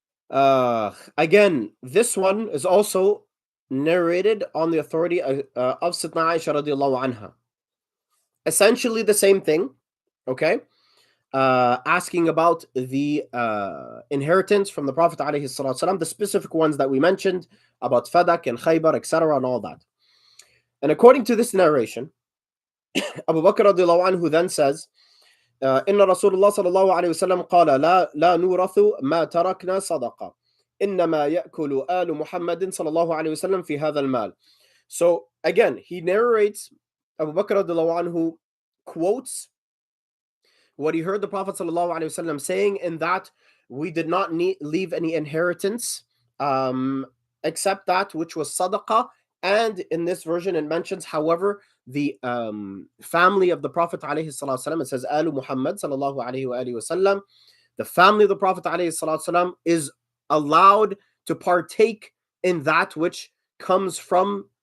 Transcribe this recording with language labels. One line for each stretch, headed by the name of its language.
English: Again, this one is also narrated on the authority of Sayyidina Aisha radiallahu anha. Essentially the same thing. Okay? Asking about the inheritance from the Prophet alayhi salatu wasalam, the specific ones that we mentioned about Fadak and Khaybar, etc., and all that. And according to this narration, Abu Bakr radiallahu anhu then says,
Arabic: إن رسول الله صلى الله عليه وسلم قال لا نورث ما تركنا صدقة إنما يأكل آل محمد صلى الله عليه وسلم في هذا المال.
English: So again, he narrates, Abu Bakr radiallahu anhu quotes what he heard the Prophet ﷺ saying, in that we did not leave any inheritance except that which was sadaqah. And in this version it mentions, however, the family of the Prophet ﷺ, it says Alu Muhammad sallallahu alayhi wa sallam, the family of the Prophet ﷺ is allowed to partake in that which comes from